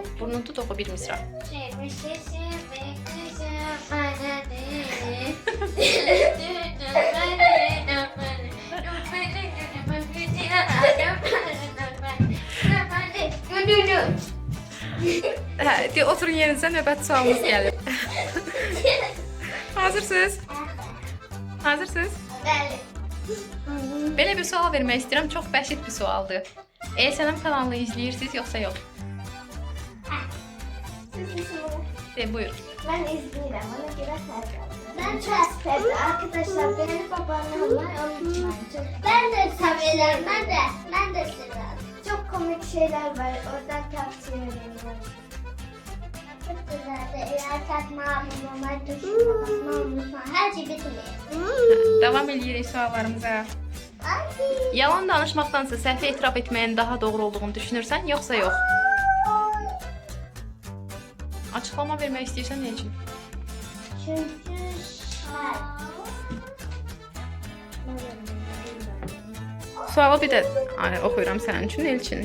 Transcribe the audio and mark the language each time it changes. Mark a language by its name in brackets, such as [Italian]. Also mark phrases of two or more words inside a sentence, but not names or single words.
[Azerbaijani] Burnunu tut oxu bir misra. Hə, de oturun yerinizə, növbəti sualımız gəlir. Hazırsınız? Hazırsınız? Belə bir sual vermək istəyirəm. Çox bəsit bir sualdır. ESNM kanalını izləyirsiniz yoxsa yox? De, buyur. [Turkish] Ben izleyeceğim, ona göre karar. Ben çok sevdim. Arkadaşlar benim babaannem var, onun için ben de severim, ben de severim. Çok komik şeyler var, oradan tavsiye veriyorum. Çok güzeldi. Eğer katma ablamlar, düşünme, unutma, her şey bitmiyor. [Azerbaijani] Davam edirik suallarımıza. Yalan danışmaqdansa səhv etiraf etməyin daha doğru olduğunu düşünürsən, yoxsa yox? Açıqlama vermək istəyirsən nə üçün? Çünkü Sualı bir də oxuyuram sənin üçün, Elçin.